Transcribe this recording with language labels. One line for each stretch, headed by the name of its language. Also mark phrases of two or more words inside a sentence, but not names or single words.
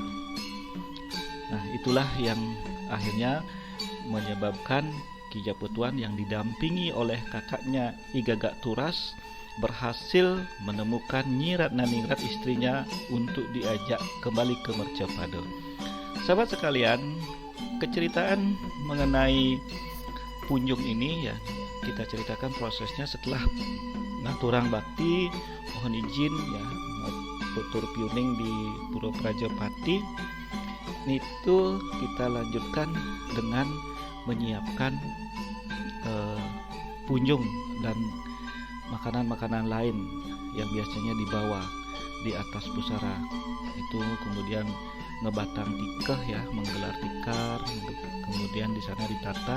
Indonesian: Nah, itulah yang akhirnya menyebabkan Ki Japutuan yang didampingi oleh kakaknya I Gagak Turas berhasil menemukan Nyi Ratnaningrat istrinya untuk diajak kembali ke Mercapada. Sahabat sekalian, keceritaan mengenai punjung ini ya kita ceritakan prosesnya setelah
Balinese: ngaturang bakti,
Indonesian: mohon izin ya
Balinese: tutur piuning
Indonesian: di Pura Prajapati. Itu kita lanjutkan dengan menyiapkan punjung dan makanan-makanan lain yang biasanya dibawa di atas pusara. Itu kemudian
Balinese: ngebatang tikah
Indonesian: ya, menggelar tikar, kemudian di sana ditata.